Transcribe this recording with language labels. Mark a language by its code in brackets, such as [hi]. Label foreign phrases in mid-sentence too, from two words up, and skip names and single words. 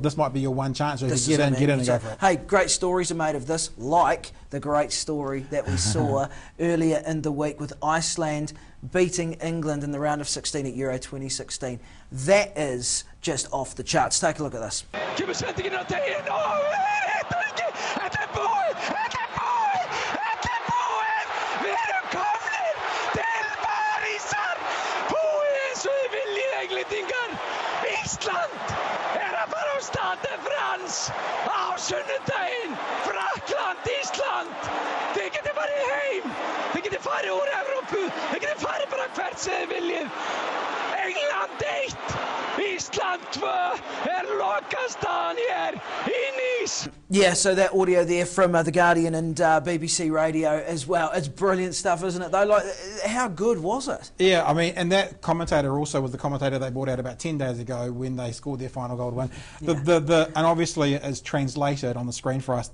[en] This might be your one chance to get in and go for it. Hey, great stories are made of this, like the great story that we saw earlier in the week with Iceland beating England in the round of 16 at Euro 2016. That is just off the charts. Take a look at this. [is] Ísland að fara á Stade France á sunnudaginn. Frakkland, Ísland. Þið getið farið heim. Þið getið farið úr Evrópu. Þið getið farið bara hvert sem þið viljið. England 1, Ísland 2 lokastaðan hér í Nice. [en] Yeah, so that audio there from The Guardian and BBC Radio as well. It's brilliant stuff, isn't it, though? Like, how good was it? Yeah, I mean, and that commentator also was the commentator they brought out about 10 days ago when they scored their final goal win. And obviously it's translated on the screen for us.